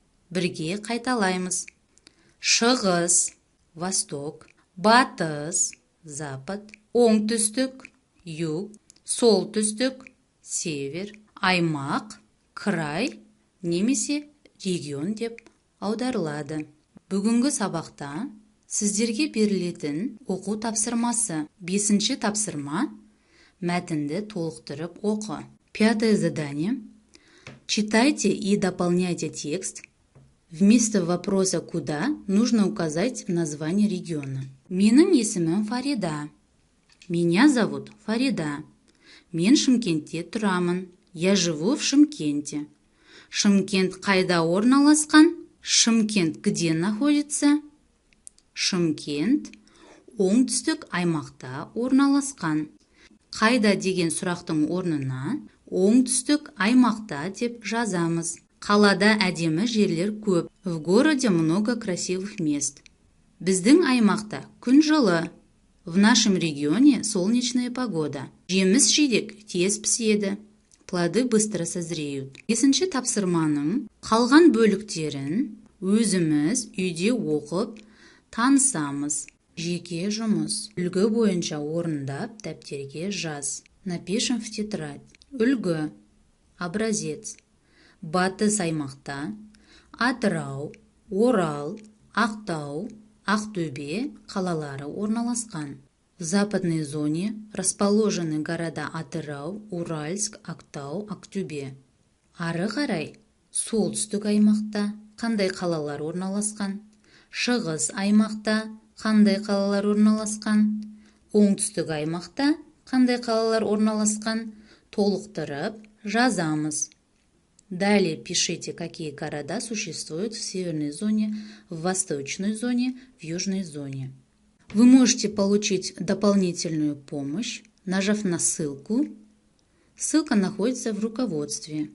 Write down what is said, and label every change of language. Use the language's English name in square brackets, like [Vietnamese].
[Kazakh] Бірге қайталаймыз. Шығыс, восток, батыс, запад, оңтүстік, юг, солтүстік, север, аймақ, край немесе регион деп аударылады. Бүгінгі сабақта сіздерге берілетін оқу тапсырмасы. 5-ші тапсырма: мәтінді толықтырып оқы. [Russian] 5-е задание. Читайте и дополняйте текст. Вместо вопроса «Куда» нужно указать название региона. [Kazakh] Менің есімім Фарида. [Russian] Меня зовут Фарида. [Kazakh] Мен Шымкентте тұрамын. [Russian] Я живу в Шымкенте. [Kazakh] Шымкент қайда орналасқан? [Russian] Шымкент где находится? [Kazakh] Шымкент оңтүстік аймақта орналасқан. Қайда деген сұрақтың орнына оңтүстік аймақта деп жазамыз. Қалада әдемі жерлер көп. [Russian] В городе много красивых мест. [Kazakh] Біздің аймақта күн жылы. [Russian] В нашем регионе солнечная погода. [Kazakh] Жеміс-жидек тез піседі. [Russian] Плоды быстро созреют. [Kazakh] 5-ші тапсырманың қалған бөліктерін өзіміз үйде оқып танысамыз. Жеке жұмыс. Үлгі бойынша орындап дәптерге жаз. [Russian] Напишем в тетрадь. [Kazakh] Үлгі. [Russian] Образец. [Kazakh] Батыс аймақта Атырау, Орал, Ақтау, Ақтөбе қалалары орналасқан. [Russian] В западной зоне расположены города Атырау, Уральск, Ақтау, Ақтөбе. [Kazakh] Ары қарай солтүстік аймақта қандай қалалар орналасқан? Шығыс аймақта қандай қалалар орналасқан? Оңтүстік аймақта қандай қалалар орналасқан? Толықтырып жазамыз. [Russian] Далее пишите, какие города существуют в северной зоне, в восточной зоне, в южной зоне. Вы можете получить дополнительную помощь, нажав на ссылку. Ссылка находится в руководстве.